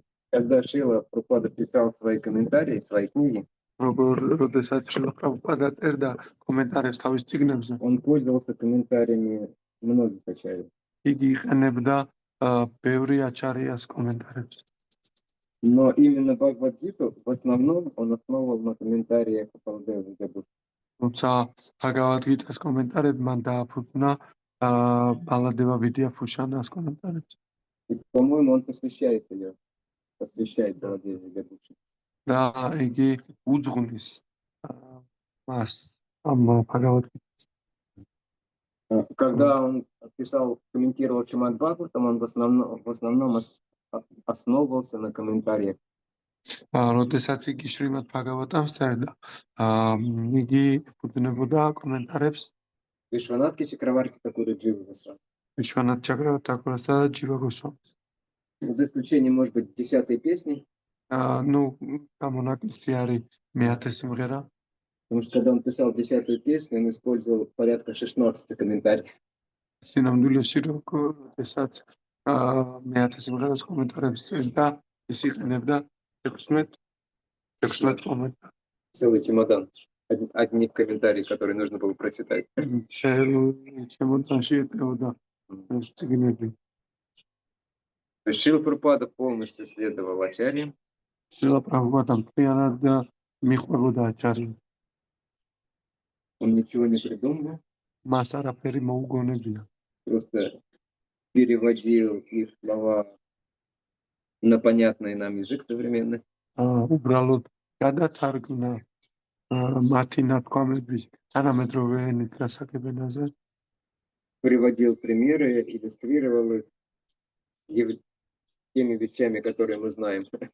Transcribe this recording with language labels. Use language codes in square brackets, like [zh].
[ru] Когда Шрила Прабхупада писал свои комментарии, свои книги, [ka] როდესაც შრილა პრაბჰუპადა წერდა კომენტარებს თავის წიგნებზე, [ru] он пользовался комментариями многих ачарьев. [ka] იგი იყენებდა ბევრი აჩარიას კომენტარებს. [ru] Но именно Бхагавад-гиту в основном он основывал на комментариях Баладевы Дебуши. [ka] თუმცა ბჰაგავად-გიტას კომენტარები მან დააფუძნა ბალადევა ვიდიაფუშანას კომენტარებს. [ru] И, по-моему, он посвящает ее, посвящает Баладеве Дебуши. [ka] და იგი უძღვნის მას ამ ბჰაგავად-გიტას. [ru] Когда он писал, комментировал Шримад Бхагаватам, он в основном основывался на комментариях. [ka] როდესაც იგი შრიმად ბჰაგავატამს წერდა, იგი ეფუძნებოდა კომენტარებს [ru] Вишванатхи Чакраварти Такура Джива Госвами. [ka] ვიშვანათ ჩაკრავთაკურასა და ჯივა გოსვამის. [ru] За исключением, может быть, 10-й песни, [ka] ნუ გამონაკლისი არის მე-10 სიმღერა, [ru] потому что когда он писал 10-ю песню, он использовал порядка 16 комментариев. [ka] სინამდვილეში როდესაც მე-10 სიმღერას კომენტარებს წერდა, ის იყენებდა 16 კომენტარს. [ru] Целый чемодан одних комментариев, которые нужно было прочитать. [ka] ჩემოდანში ეკრეოდა ეს წიგნები. [ru] То есть Шрила Прабхупада полностью следовал ачарьям, [ka] შრილა პრაბჰუპადა მთლიანად მიყვებოდა აჩარიას. [ru] он ничего не придумал, [ka] მას არაფერი მოუგონებია. [ru] просто переводил их слова на понятный нам язык современный. [ka] უბრალოდ გადათარგმნა მათი ნათქვამების თანამედროვე ენით გასაგებენაზე [ru] приводил примеры, иллюстрировал их теми вещами, которые мы знаем.